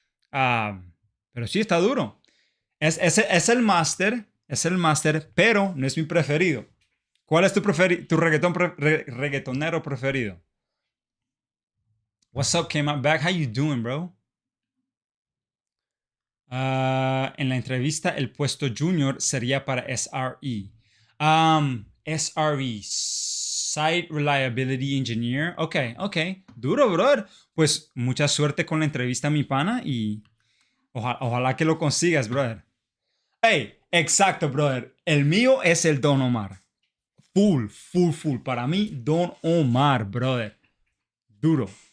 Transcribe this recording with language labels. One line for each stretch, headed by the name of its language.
Spanish: Pero sí, está duro. Es el máster, pero no es mi preferido. ¿Cuál es tu reggaetonero preferido?
English: What's up, came out back? How you doing, bro?
Spanish: En la entrevista, el puesto junior sería para SRE. SRE, Site Reliability Engineer. Ok. Duro, brother. Pues mucha suerte con la entrevista, mi pana, y ojalá que lo consigas, brother. Hey, exacto, brother. El mío es el Don Omar. Full. Para mí, Don Omar, brother. Duro.